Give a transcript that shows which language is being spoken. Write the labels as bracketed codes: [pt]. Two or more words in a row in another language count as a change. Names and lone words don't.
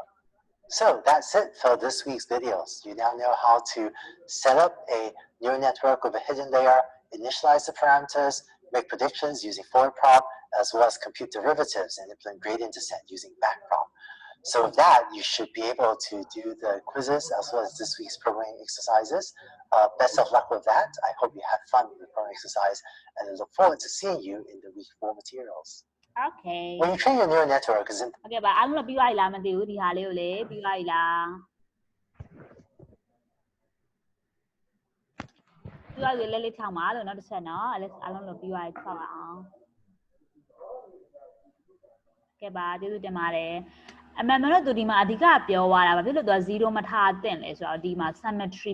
[en] So that's it for this week's videos. You now know how to set up a neural network with a hidden layer, initialize the parameters, make predictions using forward prop, as well as compute derivatives and implement gradient descent using backprop. So with that, you should be able to do the quizzes as well as this week's programming exercises. Best of luck with that. I hope you had fun with the programming exercise, and I look forward to seeing you in the week 4 materials. Okay. When you train your neural network, is important. [my] Okay ပါအားလုံးတော့ပြီးသွားပြီလားမသိဘူးဒီဟာလေးကိုလေပြီးသွားပြီလားပြီးသွားပြီလက်လေးထောင်ပါလို့နောက်တစ်ချက်နော်အားလုံးလို့ပြီးသွားပြီထောက်အောင်ကဲပါကျေးဇူးတင်ပါတယ်အမှန်မှန်တော့သူဒီမှာအဓိကပြောသွားတာဘာဖြစ်လို့သူက0မထားသင့်လဲဆိုတော့ဒီမှာ symmetry